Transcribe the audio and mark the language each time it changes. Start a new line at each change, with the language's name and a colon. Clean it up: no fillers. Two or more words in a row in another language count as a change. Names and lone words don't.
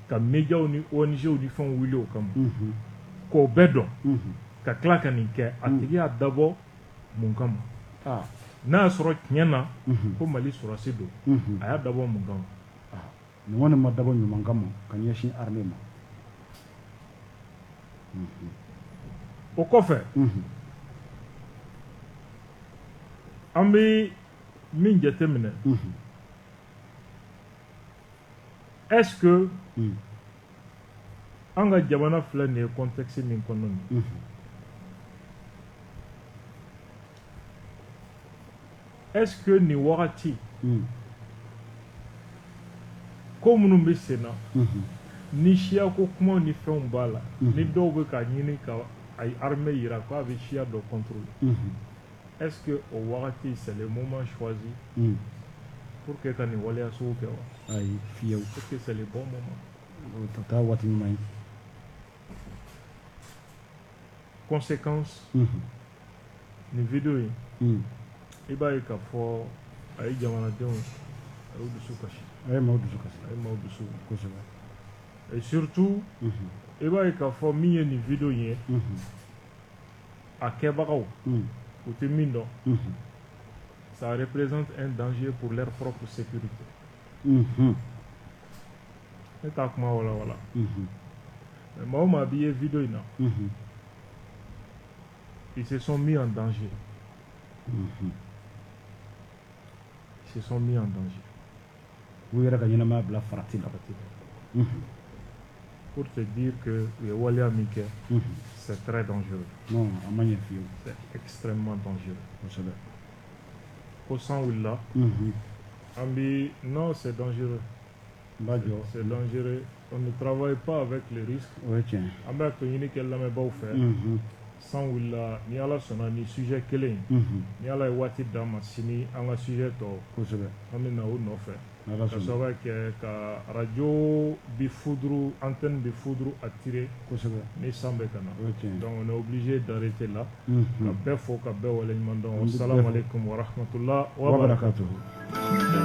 Bambara: ka médiaw ni ONGw ni fɛnw wuli o kama k'o bɛɛ dɔn ka tila ka nin kɛ a tigi y'a dabɔ mun kama n'a y'a sɔrɔ tiɲɛ na ko Mali sɔrɔsi don a y'a dabɔ mun kama nin kɔni ma dabɔ ɲuman kama ka ɲɛsin armée ma o kɔfɛ an bɛ min jateminɛ
French: est-ce que
Bambara: an ka jamana filɛ nin ye contexte min kɔnɔ nin
French: est-ce que
Bambara: nin wagati ko minnu bɛ sen na ni siya ko kumaw ni fɛnw b'a la ni dɔw bɛ ka ɲini ka ay armée yira ko a bɛ siya dɔ contrôler
French: est-ce que au
Bambara: wagati
French: c'est le moment choisi pour que
Bambara: ka nin waleya sugu kɛ wa ayi fiyewu
French: est-ce que c'est le bon moment
Bambara: taa waati ɲuman ye conséquence ni vidéo in i b'a ye k'a fɔ a ye jamanadenw a y'u dusu kasi a ye maaw dusu kasi a ye maaw dusu kosɛbɛ
French: et surtout
Bambara: i b'a ye k'a fɔ min ye nin vidéo in ye a kɛbagaw u tɛ min dɔn
French: ça représente un danger pour leur propre sécurité
Bambara: ne t'a kuma walawala mais maa o maa b'i ye vidéo in na
French: ils se sont mis en danger ils se sont mis en danger
Bambara: u yɛrɛ ka ɲɛnamaya bila farati la
French: pour te dire que
Bambara: u ye waleya min kɛ
French: c'est très dangereux
Bambara: non a ma ɲɛ fiyewu
French: c'est extrêmement dangereux
Bambara: kosɛbɛ ko san wulila an bi
French: non c'est dangereux
Bambara: n b'a jɔ
French: c'est dangereux on ne travaille pas avec les risques
Bambara: o ye tiɲɛ an bɛ to ɲini kɛ lamɛnbaw fɛ san wulila ni ala sɔnna ni sujet kelen ni ala ye waati d'an ma sini an ka sujet tɔ kosɛbɛ an bɛ na o nɔfɛ ala ka sɔnna sababu kɛ ka radio bi
French: foudre antenne
Bambara: bi foudre attirer kosɛbɛ ni san bɛ ka na o ye tiɲɛ
French: donc on est obligé d'arrêter là
Bambara: ka bɛɛ fo ka bɛɛ waleɲuman dɔn
Arabic: والسلام عليكم و رحمة الله و بركاته